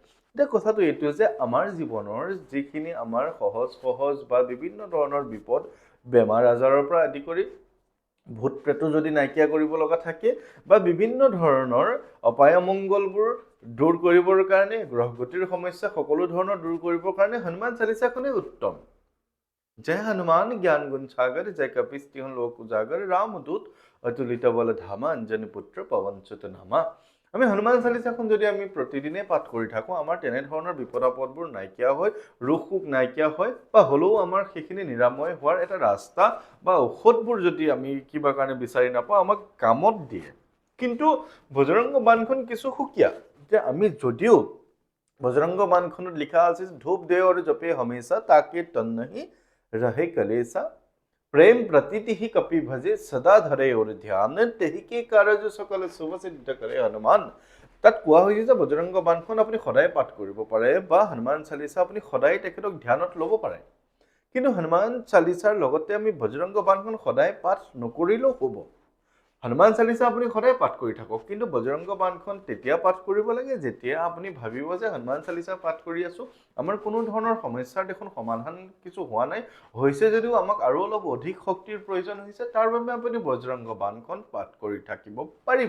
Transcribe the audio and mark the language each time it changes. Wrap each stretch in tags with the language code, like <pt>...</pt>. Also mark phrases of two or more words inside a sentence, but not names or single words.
<as>এতিয়া কথাটো এইটো যে আমাৰ জীৱনৰ যিখিনি আমাৰ সহজ বা বিভিন্ন ধৰণৰ বিপদ বেমাৰ আজাৰৰ পৰা আদি কৰি ভূত প্ৰেতো যদি নাইকিয়া কৰিব লগা থাকে বা বিভিন্ন ধৰণৰ অপায় অমংগলবোৰ দূৰ কৰিবৰ কাৰণে গ্ৰহগতিৰ সমস্যা সকলো ধৰণৰ দূৰ কৰিবৰ কাৰণে হনুমান চালিচাখনেই উত্তম।</as> <hi>जय हनुमान ज्ञान गुण सागर जय कपीस तिहुँ लोक उजागर रामदूत अतुलित बल धामा अंजनी पुत्र पवन सुत नामा।</hi> <as>আমি হনুমান চালিচাখন যদি আমি প্ৰতিদিনে পাঠ কৰি থাকোঁ আমাৰ তেনেধৰণৰ বিপদ আপদবোৰ নাইকিয়া হয়, ৰোগ শোক নাইকিয়া হয় বা হ'লেও আমাৰ সেইখিনি নিৰাময় হোৱাৰ এটা ৰাস্তা বা ঔষধবোৰ যদি আমি কিবা কাৰণে বিচাৰি নাপাওঁ আমাক কামত দিয়ে। কিন্তু বজৰংগ বাণখন কিছু সুকীয়া যে আমি যদিও বজৰংগ বাণখনত লিখা আছে</as> <hi>धूप दे और जपे हमेशा ताके तन नहीं रहे कलेसा प्रेम प्रतीति ही कपि भजे सदा धरे और ध्यान तेहि के कारज सकल शुभ सिद्ध करे हनुमान।</hi> <as>তাত কোৱা হৈছে যে বজৰংগ বাণখন আপুনি সদায় পাঠ কৰিব পাৰে বা হনুমান চালিচা আপুনি সদায় তেখেতক ধ্যানত ল'ব পাৰে। কিন্তু হনুমান চালিচাৰ লগতে আমি বজৰংগ বাণখন সদায় পাঠ নকৰিলেও হ'ব। হনুমান চালিচা আপুনি সদায় পাঠ কৰি থাকক, কিন্তু বজৰংগ বাণখন তেতিয়া পাঠ কৰিব লাগে যেতিয়া আপুনি ভাবিব যে হনুমান চালিচা পাঠ কৰি আছোঁ, আমাৰ কোনো ধৰণৰ সমস্যাৰ দেখোন সমাধান কিছু হোৱা নাই, হৈছে যদিও আমাক আৰু অলপ অধিক শক্তিৰ প্ৰয়োজন হৈছে, তাৰ বাবে আপুনি বজৰংগ বাণখন পাঠ কৰি থাকিব পাৰিব।</as>